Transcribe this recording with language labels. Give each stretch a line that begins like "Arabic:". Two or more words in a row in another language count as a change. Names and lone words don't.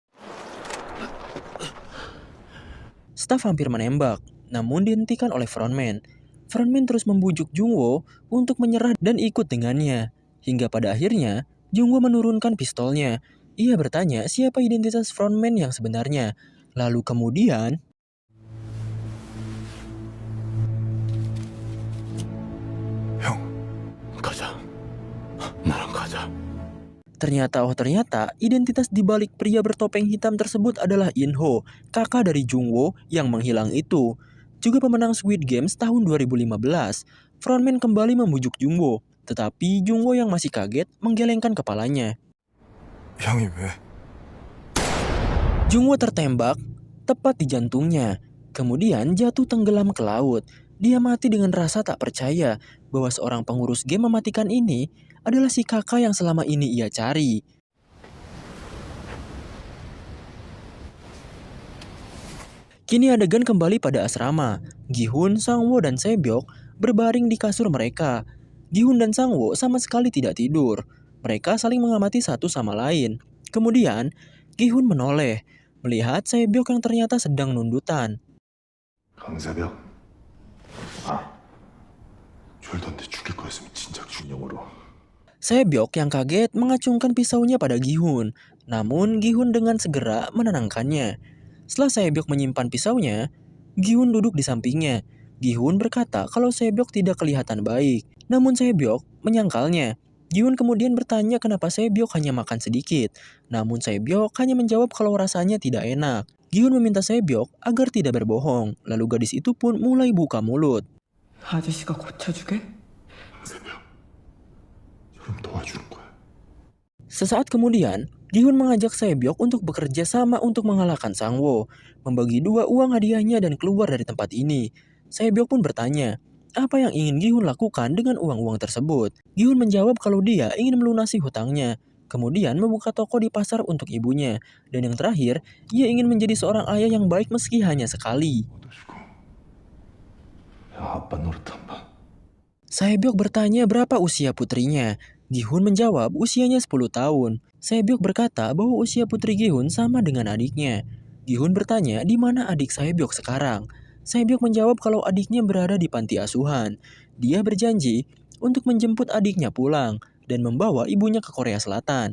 Indonesian: Staf hampir menembak, namun dihentikan oleh Frontman. Frontman terus membujuk Jungwo untuk menyerah dan ikut dengannya. Hingga pada akhirnya, Jungwo menurunkan pistolnya. Ia bertanya siapa identitas Frontman yang sebenarnya. Lalu kemudian,
Korean: 형, 가자. 나랑 가자.
Indonesian: ternyata identitas di balik pria bertopeng hitam tersebut adalah In-ho, kakak dari Jungwo yang menghilang itu. Juga pemenang Squid Games tahun 2015, Frontman kembali membujuk Jungwo, tetapi Jungwo yang masih kaget menggelengkan kepalanya.
Korean: 형이 왜?
Indonesian: Jungwo tertembak tepat di jantungnya, kemudian jatuh tenggelam ke laut. Dia mati dengan rasa tak percaya bahwa seorang pengurus game mematikan ini adalah si kakak yang selama ini ia cari. Kini adegan kembali pada asrama. Gi-hun, Sang-woo, dan Se-byok berbaring di kasur mereka. Gi-hun dan Sang-woo sama sekali tidak tidur. Mereka saling mengamati satu sama lain. Kemudian, Gi-hun menoleh, melihat Se-byok yang ternyata sedang nundutan.
Korean: 강세벽. 졸던데 죽일 거였으면 진작 준영으로.
Indonesian: Se-byok yang kaget mengacungkan pisaunya pada Gi-hun. Namun Gi-hun dengan segera menenangkannya. Setelah Se-byok menyimpan pisaunya, Gi-hun duduk di sampingnya. Gi-hun berkata kalau Se-byok tidak kelihatan baik. Namun Se-byok menyangkalnya. Gi-hun kemudian bertanya kenapa Se-byok hanya makan sedikit. Namun Se-byok hanya menjawab kalau rasanya tidak enak. Gi-hun meminta Se-byok agar tidak berbohong. Lalu gadis itu pun mulai buka mulut.
Korean: 아저씨가 고쳐주게? 강세벽. 형 도와주는 거야.
Indonesian: Sesaat kemudian, Gi-hun mengajak Se-byok untuk bekerja sama untuk mengalahkan Sang-woo, membagi 2 uang hadiahnya dan keluar dari tempat ini. Se-byok pun bertanya, apa yang ingin Gi-hun lakukan dengan uang-uang tersebut? Gi-hun menjawab kalau dia ingin melunasi hutangnya, kemudian membuka toko di pasar untuk ibunya, dan yang terakhir, ia ingin menjadi seorang ayah yang baik meski hanya sekali.
Korean: 얻어주고. 형 아빠 노릇 한 번.
Indonesian: Se-byok bertanya berapa usia putrinya. Gi-hun menjawab usianya 10 tahun. Se-byok berkata bahwa usia putri Gi-hun sama dengan adiknya. Gi-hun bertanya di mana adik Se-byok sekarang. Se-byok menjawab kalau adiknya berada di panti asuhan. Dia berjanji untuk menjemput adiknya pulang dan membawa ibunya ke Korea Selatan.